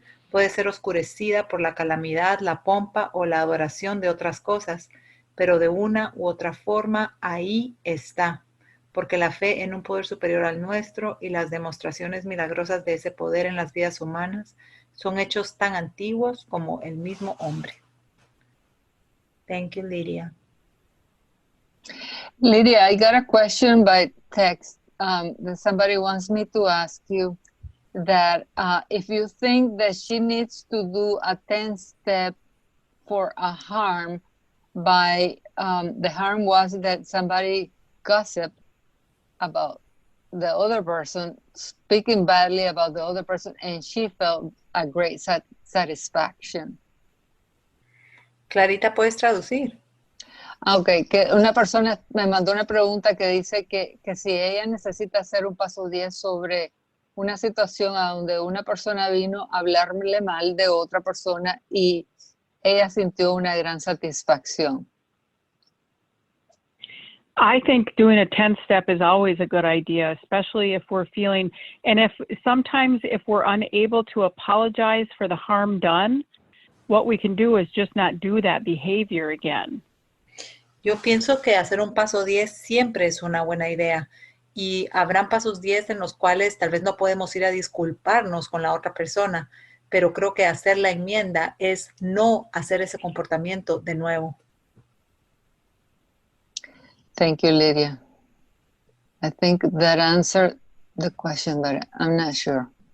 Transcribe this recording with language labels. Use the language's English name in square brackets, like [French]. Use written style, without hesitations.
[Spanish] Puede ser oscurecida por la calamidad, la pompa o la adoración de otras cosas, pero de una u otra forma ahí está, porque la fe en un poder superior al nuestro y las demostraciones milagrosas de ese poder en las vidas humanas son hechos tan antiguos como el mismo hombre. [English] Thank you, Lydia. Lydia, I got a question by text that somebody wants me to ask you that if you think that she needs to do a 10-step for a harm by the harm was that somebody gossiped about the other person, speaking badly about the other person, and she felt a great satisfaction. [Spanish] Clarita, ¿puedes traducir? Ok, que una persona me mandó una pregunta que dice que si ella necesita hacer un paso 10 sobre una situación a donde una persona vino a hablarle mal de otra persona y ella sintió una gran satisfacción. [English] I think doing a 10-step is always a good idea, especially if we're feeling, and sometimes if we're unable to apologize for the harm done, what we can do is just not do that behavior again. [Spanish] Yo pienso que hacer un paso 10 siempre es una buena idea. Y habrán pasos 10 en los cuales tal vez no podemos ir a disculparnos con la otra persona, pero creo que hacer la enmienda es no hacer ese comportamiento de nuevo. [English] Thank you, Lydia. I think that answered the question, but I'm not sure.